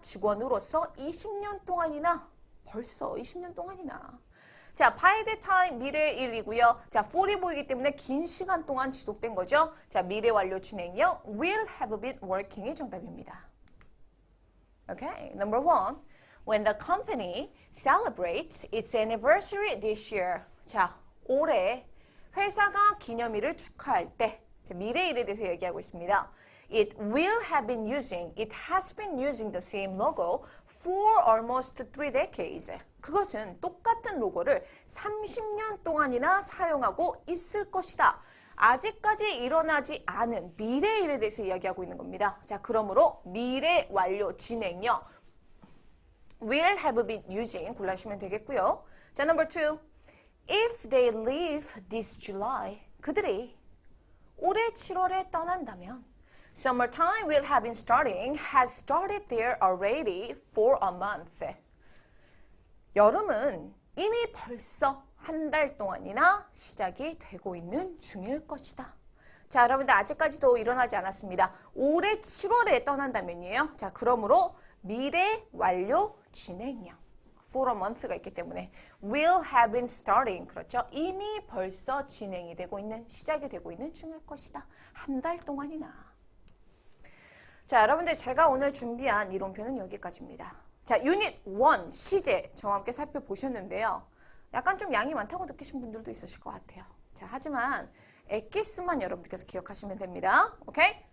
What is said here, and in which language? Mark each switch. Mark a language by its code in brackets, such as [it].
[ko] 직원으로서 20년 동안이나 벌써 20년 동안이나. 자, by that time 미래의 일이고요. 자, for이 보이기 때문에 긴 시간 동안 지속된 거죠. 자, 미래 완료 진행형 [en] will have been working [ko] 이 정답입니다. [en] Okay, number 1. When the company celebrates its anniversary this year. [ko] 자, 올해 회사가 기념일을 축하할 때. 자, 미래 일에 대해서 얘기하고 있습니다. [en] It has been using the same logo for almost 3 decades. [ko] 그것은 똑같은 로고를 30년 동안이나 사용하고 있을 것이다. 아직까지 일어나지 않은 미래 일에 대해서 이야기하고 있는 겁니다. 자, 그러므로 미래 완료 진행형 [en] will have been using [ko] 골라주시면 되겠고요. [en] 자, number 2. If they leave this July, [ko] 그들이 올해 7월에 떠난다면 [en] Summertime has started there already for a month. [ko] 여름은 이미 벌써 한 달 동안이나 시작이 되고 있는 중일 것이다. 자, 여러분들 아직까지도 일어나지 않았습니다. 올해 7월에 떠난다면이에요. 자, 그러므로 미래 완료 진행형. for a month가 있기 때문에 [en] will have been starting. [ko] 그렇죠? 이미 벌써 진행이 되고 있는, 시작이 되고 있는 중일 것이다. 한 달 동안이나. 자, 여러분들 제가 오늘 준비한 이론표는 여기까지입니다. 자, 유닛 1 시제 저와 함께 살펴보셨는데요. 약간 좀 양이 많다고 느끼신 분들도 있으실 것 같아요. 자, 하지만 엑기스만 여러분들께서 기억하시면 됩니다. 오케이?